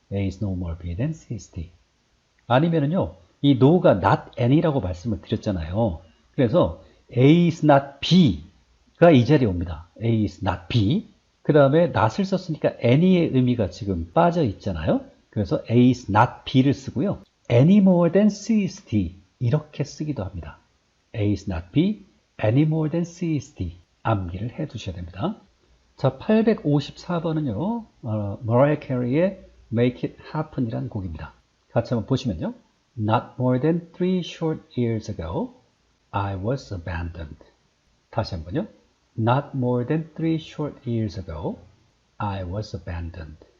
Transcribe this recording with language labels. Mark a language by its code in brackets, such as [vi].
[en] A is no more B than C is D. [ko] 아니면은요, 이 no가 [en] not any [ko] 라고 말씀을 드렸잖아요. 그래서 [en] A is not B [ko] 가 이 자리에 옵니다. [en] A is not B. [ko] 그 다음에 not을 썼으니까 any의 의미가 지금 빠져 있잖아요. 그래서 [en] A is not B [ko] 를 쓰고요. [en] any more than C is D. [ko] 이렇게 쓰기도 합니다. [en] A is not B, any more than C is D. [ko] 암기를 해 두셔야 됩니다. 자, 854번은요, Mariah Carey의 Make It Happen 이라는 곡입니다. 같이 한번 보시면요. [en] Not more than 3 short years ago, I was abandoned. [ko] 다시 한번요. [en] Not more than 3 short years ago, I was abandoned.